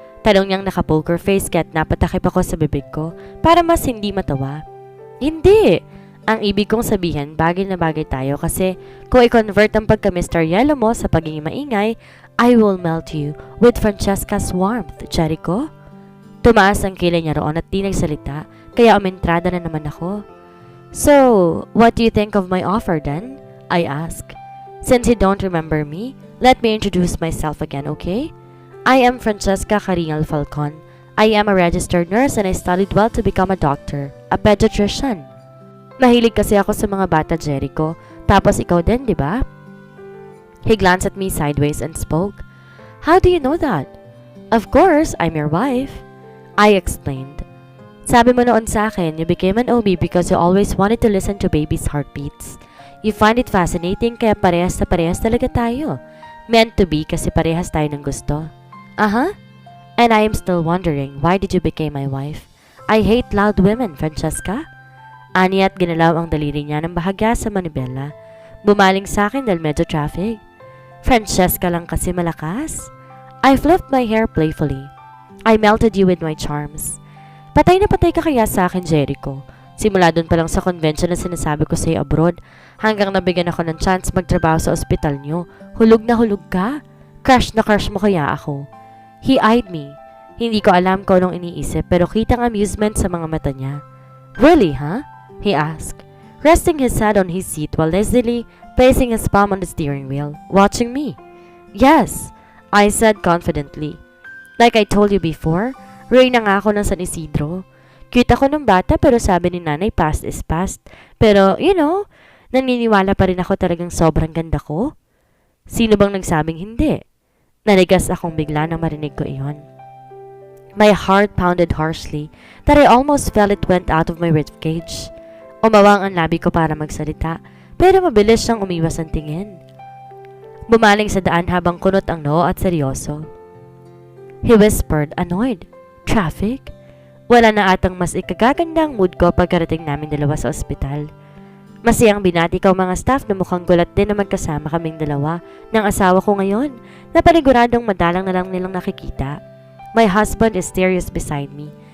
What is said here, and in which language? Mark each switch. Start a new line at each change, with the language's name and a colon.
Filipino: Tanong niyang naka-poker face kaya't napatakip ako sa bibig ko para mas hindi matawa. Hindi! Ang ibig kong sabihin, bagay na bagay tayo kasi kung i-convert ang pagka-Mr.
English: Yellow
Filipino: mo sa pagiging maingay,
English: I will melt you with Francesca's warmth, Jericho.
Filipino: Tumaas ang kilay niya roon at di nagsalita kaya umentrada na naman ako.
English: So, what do you think of my offer then? I asked. Since you don't remember me, let me introduce myself again, okay? I am Francesca Carinal Falcon. I am a registered nurse and I studied well to become a doctor, a pediatrician.
Filipino: Mahilig kasi ako sa mga bata, Jericho. Tapos ikaw din, di ba?
English: He glanced at me sideways and spoke. How do you know that? Of course, I'm your wife. I explained.
Filipino: Sabi mo noon sa akin,
English: you became an OB because you always wanted to listen to baby's heartbeats. You find it fascinating
Filipino: kaya parehas na parehas talaga tayo.
English: Meant to be
Filipino: kasi parehas tayo ng gusto. Aha?
English: And I am still wondering, why did you become my wife? I hate loud women, Francesca.
Filipino: Ani at ginalaw ang daliri niya ng bahagya sa manibela. Bumaling sa akin dahil medyo traffic. Francesca lang kasi malakas.
English: I flipped my hair playfully. I melted you with my charms.
Filipino: Patay na patay ka kaya sa akin, Jericho. Simula doon pa lang sa convention na sinasabi ko sa'yo abroad, hanggang nabigyan ako ng chance magtrabaho sa ospital niyo. Hulog na hulog ka. Crush na crush mo kaya ako.
English: He eyed me.
Filipino: Hindi ko alam kung anong iniisip pero kitang amusement sa mga mata niya.
English: Really, huh? He asked, resting his head on his seat while lazily placing his palm on the steering wheel, watching me. Yes, I said confidently. Like I told you before,
Filipino: Reyna nga ako ng San Isidro. Cute ako ng bata pero sabi ni nanay past is past. Pero, naniniwala pa rin ako talagang sobrang ganda ko. Sino bang nagsabing hindi? Nanigas akong bigla nang marinig ko iyon.
English: My heart pounded harshly that I almost felt it went out of my ribcage.
Filipino: Umawang ang labi ko para magsalita, pero mabilis siyang umiwas ang tingin. Bumaling sa daan habang kunot ang noo at seryoso.
English: He whispered, annoyed.
Filipino: Traffic? Wala na atang mas ikagagandang mood ko pagkarating namin dalawa sa ospital. Masayang binati ko mga staff na mukhang gulat din na magkasama kaming dalawa ng asawa ko ngayon na paniguradong madalang na lang nilang nakikita.
English: My husband is serious beside me.